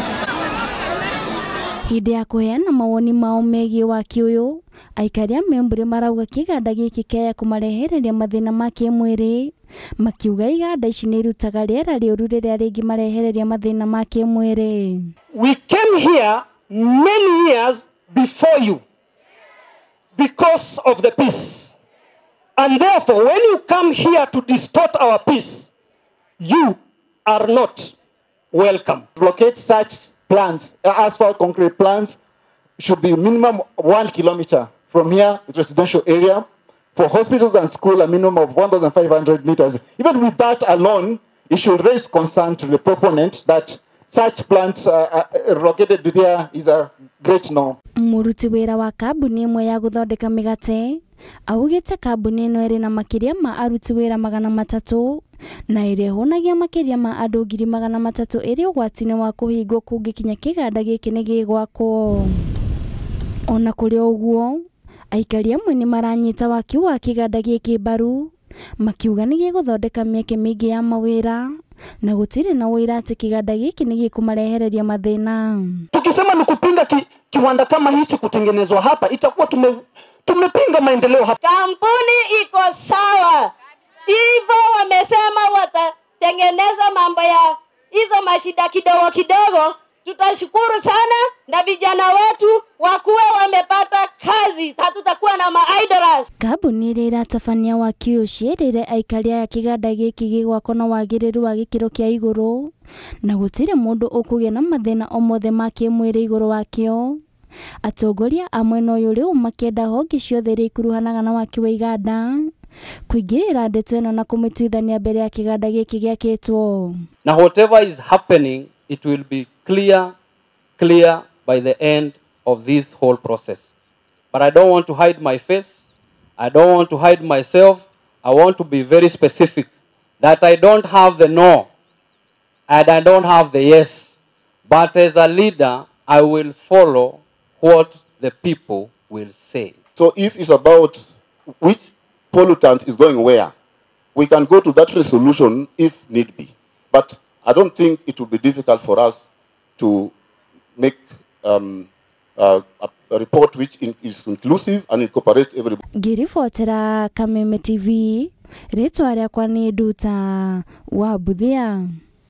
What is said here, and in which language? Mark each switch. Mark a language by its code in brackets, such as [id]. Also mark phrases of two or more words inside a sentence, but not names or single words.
[ki] Hĩndĩ ya kũheana mawoni mao megiĩ waki ũyũ, aikari a Membre marauga kĩganda gĩkĩ kĩaya kũmarehereria mathĩna ma kĩmwĩrĩ, makiuga iganda ici nĩ irutaga rĩera rĩũru rĩrĩa rĩngĩ marehereria mathĩna ma kĩmwĩrĩ. [en] We came here many years before you because of the peace. And therefore, when you come here to distort our peace, you are not welcome. To locate such plants, asphalt concrete plants, should be minimum 1 kilometer from here, the residential area. For hospitals and schools, a minimum of 1,500 meters. Even with that alone, it should raise concern to the proponent that such plants located there is a great no. [ki] Muruti wĩra wa kambuni ĩmwe ya gũthondeka mĩgate augĩte kambuni ĩno ĩrĩ na makĩria ma aruti wĩra 300 na ĩrĩa ĩhonagia makĩria ma andũ 300,000 ĩrĩ ũgwati-inĩ wa kũhingwo kũngĩkinya kĩganda gĩkĩ nĩ gĩgwakwo. Ona kũrĩ ũguo, aikari amwe nĩ maranyita waki wa kĩganda gĩkĩ mbaru, makiuga nĩ gĩgũthondeka mĩeke mĩingĩ ya mawĩra na gũtirĩ na wĩra atĩ kĩganda gĩkĩ nĩ gĩkũmarehereria mathĩna. [sw] Tukisema ni kupinga kiwanda kama hichi kutengenezwa hapa, itakuwa tumepinga maendeleo hapa. Kampuni iko sawa, hivyo wamesema watatengeneza mambo ya hizo mashida kidogo kidogo. Tutashukuru sana na vijana wetu wakuwe wamepata kazi, hatutakuwa na maidlers. [ki] Kambuni ĩrĩa ĩratabania waki ũyũ ciĩrĩire aikari aya kĩganda gĩkĩ gĩgwakwo na wagĩrĩru wa gĩkĩro kĩa igũrũ na gũtirĩ mũndũ ũkũgĩa na mathĩna o mothe ma kĩmwĩrĩ igũrũ wakĩo. Atongoria a mwena ũyũ rĩu makĩenda honge ciothe iria ikuruhanaga na waki wa iganda kũingĩrĩra ndeto ĩno na kũmĩtuithania mbere ya kĩganda gĩkĩ gĩakĩtwo. [en] Now whatever is happening, it will be clear by the end of this whole process. But I don't want to hide my face. I don't want to hide myself. I want to be very specific that I don't have the no and I don't have the yes. But as a leader, I will follow what the people will say. So if it's about which pollutant is going where, we can go to that resolution if need be. But I don't think it will be difficult for us to make a report which is inclusive and incorporate everybody. [ki] Ngiribotera Kameme TV, rĩtwa rĩakwa nĩ Nduta wa Buthia.